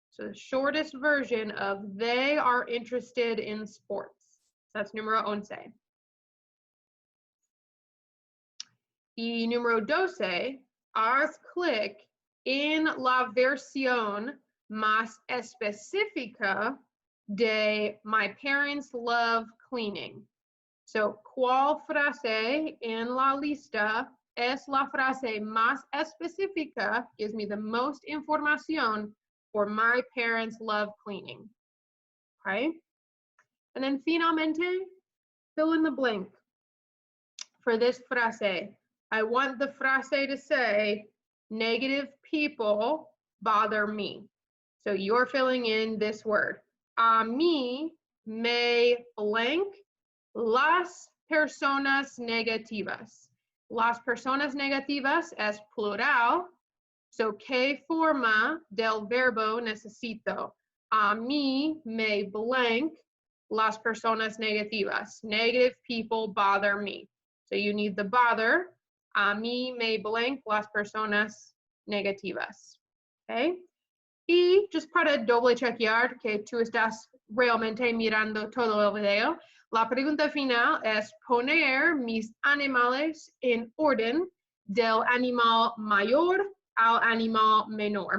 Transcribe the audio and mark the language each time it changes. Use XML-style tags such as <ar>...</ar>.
<en>So the shortest version of they are interested in sports. That's número 11.</en> <es>Y número 12, haz clic en la versión más específica de</es> <en>my parents love cleaning.</en> <es>So, ¿cuál frase en la lista es la frase más específica?</es> <en>Gives me the most information for my parents love cleaning. Okay? And then finalmente, fill in the blank for this frase. I want the frase to say, negative people bother me. So you're filling in this word.</en> <es>A mí me blank las personas negativas. Las personas negativas es plural. So, ¿qué forma del verbo necesito? A mí me blank las personas negativas.</es> <en>Negative people bother me. So you need the bother.</en> <es>A mí me blank las personas negativas. Okay? Y just para doble chequear que tú estás realmente mirando todo el video, la pregunta final es poner mis animales en orden del animal mayor al animal menor.</es>